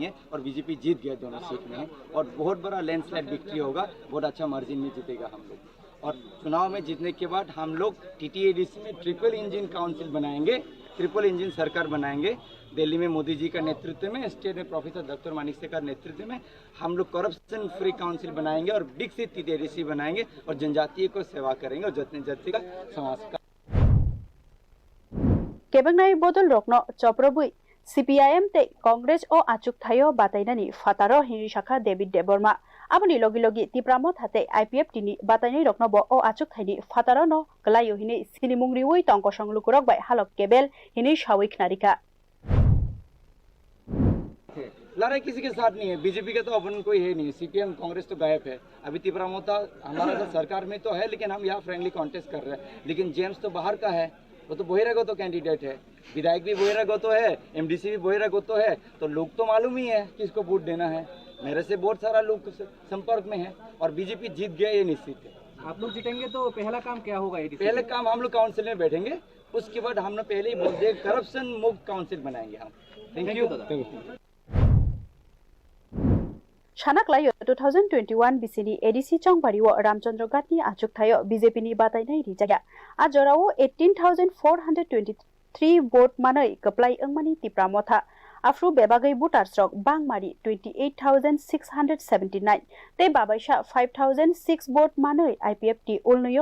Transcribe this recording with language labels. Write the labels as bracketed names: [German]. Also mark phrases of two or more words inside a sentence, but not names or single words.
[Hindi] है और बीजेपी जीत गया दोनों सीट में है और बहुत बड़ा [English] landslide victory [Hindi] होगा बहुत अच्छा मार्जिन में जीतेगा हम लोग और चुनाव में जीतने के बाद हम लोग TTADC में [English] triple engine council [Hindi] बनाएंगे [English] triple engine [Hindi] सरकार बनाएंगे दिल्ली में मोदी जी का नेतृत्व में स्टेट में प्रोफेसर डॉक्टर मानिक का नेतृत्व में हम लोग [English] corruption free council [Hindi] बनाएंगे और विकसित TTADC बनाएंगे और जनजातीय को सेवा करेंगे और जनजाति का समाज का [Kok Borok] केबंगनाई बोदल रोकनो चप्रबुई CPIM ते कांग्रेस ओ achukthai batainani fataro hini shakha devid debbarma aboni logi logi Tripura thate IPF tini batainai rokno bo o achukthai ni fataro no khwlaio hini sinimungri ui tongkosong lukurok bai halok kebel hini shawik narika [Hindi] लड़ाई किसी के साथ नहीं है बीजेपी का तो अपन कोई है नहीं CPM कांग्रेस तो गायब है अभी त्रिपुरा मोता हमारा तो सरकार में तो है लेकिन हम यहाँ [English] friendly contest [Hindi] कर रहे हैं लेकिन जेम्स तो बाहर का है वो तो बहिरागत कैंडिडेट है विधायक भी बहिरागत है MDC भी बहिरागत है तो लोग तो मालूम ही है किसको वोट देना है मेरे से बहुत सारा लोग संपर्क में है और बीजेपी जीत गया ये निश्चित है आप लोग जीतेंगे तो पहला काम क्या होगा पहले काम हम लोग काउंसिल में बैठेंगे उसके बाद हम लोग पहले ही बोल दिए करप्शन मुक्त काउंसिल बनाएंगे हम [English] thank you [Kok Borok] Khwlaio 2021 BCD ADC chongbariwo Ramchandraghat ni achukthai BJP ni batainai rijaga ajorao 18,423 vote manai Kwplai angmani Tripura motha afru bebagai voters rok bangmari 28,679 te babaisha 5,006 vote manai IPF ti ulnuyo